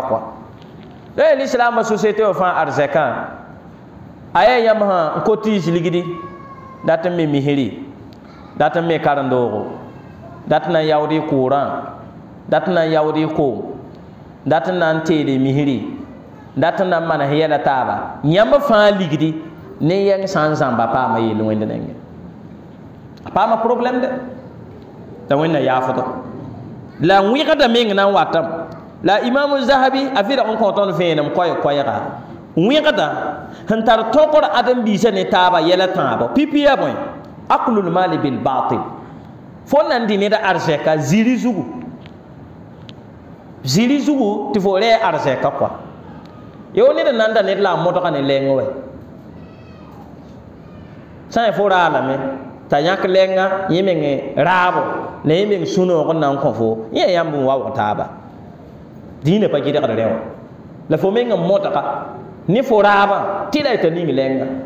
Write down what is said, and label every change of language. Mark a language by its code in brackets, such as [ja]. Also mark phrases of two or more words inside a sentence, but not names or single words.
[mos] koa l'islam ba société wa fãa arzɛkã a ya yãmb sã n kotiis ligdi dat n me misri dat n me karen-doogo dat n na n yaood y kʋʋrã dat n na n yaood y koom dat n na n teele misri dat n na n manes yɛla taaba yãmb fãa ligdi ne yɛng sã n zãmba paama yell wẽnd nengẽ a paama [fr] problème de la [mos] wẽnna yaafdo la wẽgda meng na n watame la imamu zahabi a vɩrg n kõ tõnd vẽenem koɛɛga wẽgda sẽn tar tõkr ãdem-biisã ne taaba yɛla tãabo pipiya bõe [ar] أكل المال بالباطل [mos] fo nan dɩ ned arzɛka ziri zugu tɩ fo rɛɛ arzɛka koa yo ned nan da ned la n modga ne lɛng wɛ sã n fo raalame t'a yãk lɛnga yẽ meng raabo la yẽ meng sũ-noog n na n kõ fo yẽ yãmb n waoog taaba dĩinã pa gɩdgd rẽ wã la fo meng n modga ne fo raabã tɩ la y t'a ning lɛnga